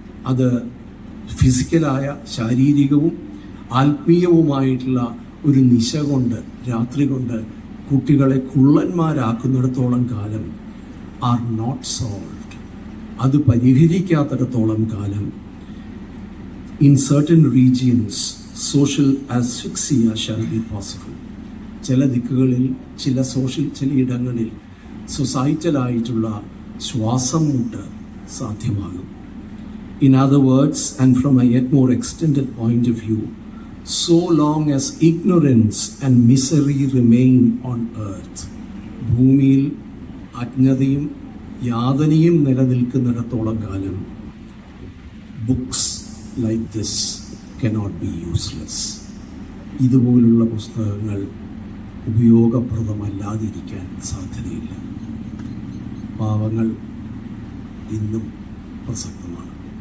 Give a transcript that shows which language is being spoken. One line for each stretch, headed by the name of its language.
Malayalam: അത് ഫിസിക്കലായ, ശാരീരികവും ആത്മീയവുമായിട്ടുള്ള ഒരു നിശ കൊണ്ട്, രാത്രി കൊണ്ട് കുട്ടികളെ കുള്ളന്മാരാക്കുന്നിടത്തോളം കാലം
English: are not solved,
Malayalam: അത് പരിഹരിക്കാത്തിടത്തോളം കാലം
English: In certain regions social asphyxia shall be possible.
Malayalam: ചില ദിക്കുകളിൽ, ചില ഇടങ്ങളിൽ സൊസൈറ്റലായിട്ടുള്ള ശ്വാസം മുട്ട് സാധ്യമാകും.
English: In other words, and from a yet more extended point of view, so long as ignorance and misery remain on earth,
Malayalam: ഭൂമിയിൽ അജ്ഞതയും യാതനയും നിലനിൽക്കുന്നിടത്തോളം കാലം,
English: Books like this cannot be useless.
Malayalam: ഇതുപോലുള്ള പുസ്തകങ്ങൾ ഉപയോഗപ്രദമല്ലാതിരിക്കാൻ സാധ്യതയില്ല. പാവങ്ങൾ ഇന്നും പ്രസക്തമാണ്.